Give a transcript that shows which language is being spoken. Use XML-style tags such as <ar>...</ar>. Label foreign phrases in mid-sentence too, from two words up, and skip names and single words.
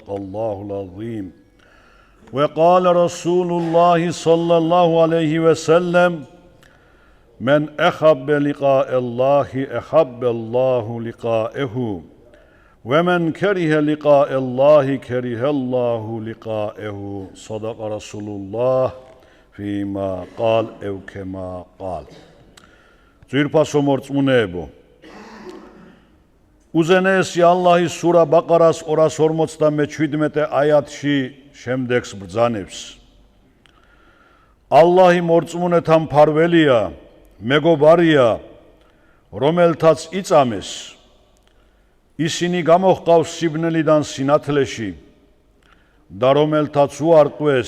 <ar>الله العظيم وقال رسول الله صلى الله عليه وسلم من أحب لقاء الله أحب الله لقاءه ومن كره لقاء الله كره الله لقاءه صدق رسول الله فيما قال أو كما قال</ar> <ka>ძვირფასო მორწმუნეებო უზენაესი ალლაჰის სურა ბაყარას 257 აიათში შემდეგს ბრძანებს ალლაჰი მორწმუნეთა მფარველია მეგობარია რომელთაც იწამეს ისინი გამოჰყავს სიბნელიდან სინათლეში და რომელთაც უარყვეს</ka>